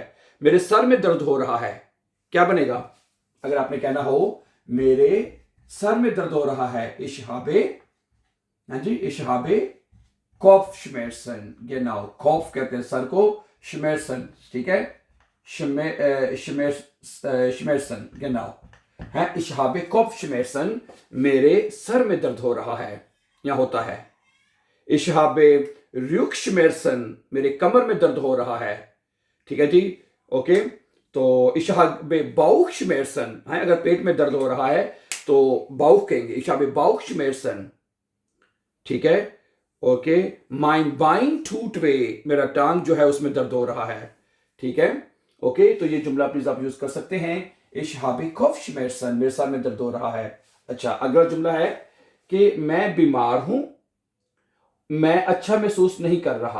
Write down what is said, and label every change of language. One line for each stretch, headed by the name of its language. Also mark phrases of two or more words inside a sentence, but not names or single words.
Urdu: میرے سر میں درد ہو رہا ہے، کیا بنے گا? اگر آپ نے کہنا ہو میرے سر میں درد ہو رہا ہے,
German: ich habe,
Urdu: ہاں جی,
German: ich habe Kopfschmerzen, genau, Kopf
Urdu: کہتے ہیں سر کو، Schmerzen، ٹھیک ہے,
German: Schmerzen, genau है, ich habe Kopfschmerzen,
Urdu: میرے سر میں درد ہو رہا ہے یا ہوتا ہے.
German: ich habe Rückenschmerzen,
Urdu: میری کمر میں درد ہو رہا ہے. ٹھیک ہے جی، اوکے۔ تو
German: ich habe Bauchschmerzen
Urdu: ہے، اگر پیٹ میں درد ہو رہا ہے تو Bauch کہیں گے,
German: ich habe Bauchschmerzen।
Urdu: ٹھیک ہے، اوکے.
German: Mein Bein tut weh,
Urdu: میری ٹانگ جو ہے اس میں درد ہو رہا ہے. ٹھیک ہے، اوکے، تو یہ جملہ پلیز آپ یوز کر سکتے ہیں.
German: ich habe Kopfschmerzen,
Urdu: میرے سر میں درد ہو رہا ہے. اچھا، اگلا جملہ ہے کہ میں بیمار ہوں، میں اچھا محسوس نہیں کر رہا.